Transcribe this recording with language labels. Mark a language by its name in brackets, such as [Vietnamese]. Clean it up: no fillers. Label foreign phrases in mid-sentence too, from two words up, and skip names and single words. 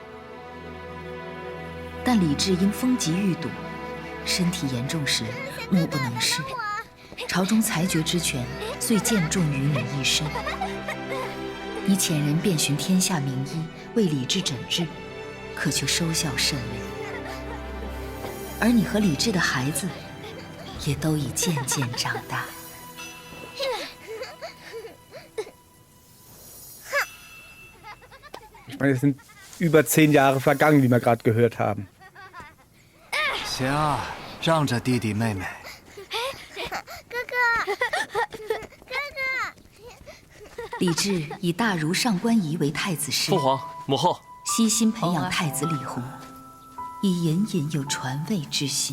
[Chinese] 但李治因风疾欲堵，身体严重时目不能视，朝中裁决之权遂见重于你一身。你遣人遍寻天下名医，为李治诊治，可却收效甚微。而你和李治的孩子，也都已渐渐长大。 [German] ich meine, es sind über 10 Jahre vergangen, wie wir gerade gehört haben. [Chinese] 行，让着弟弟妹妹。李治以大儒上官仪为太子师，父皇、母后，悉心培养太子李弘，以隐隐有传位之心。